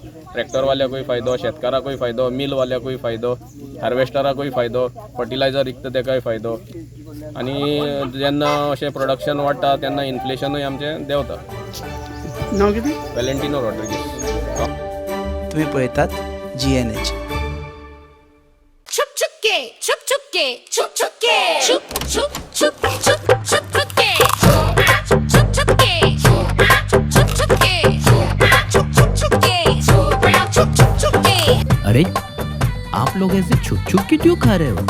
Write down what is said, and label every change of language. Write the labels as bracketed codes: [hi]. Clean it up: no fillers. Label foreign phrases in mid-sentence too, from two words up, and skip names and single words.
[kok] ट्रॅक्टरवाल्याकूय फायदो, शेतकाराकूय फायदो, मिलवाल्याकूय फायदो, हार्वेस्टराकूय फायदो, फर्टिलायझर विकता तेकाय फायदो. आनी जेन्ना अशें प्रोडक्शन वाडटा तेन्ना इन्फ्लेशनूय आमचें देंवता. नांव कितें? वेलेंटिनो रॉड्रिगीस. तुम्ही पळयतात GNH. Chup chup chup chup chup chup chup chup chup chup chup chup chup chup chup chup. [hi] अरे आप लोग ऐसे छुप छुप के क्यों खा रहे हो?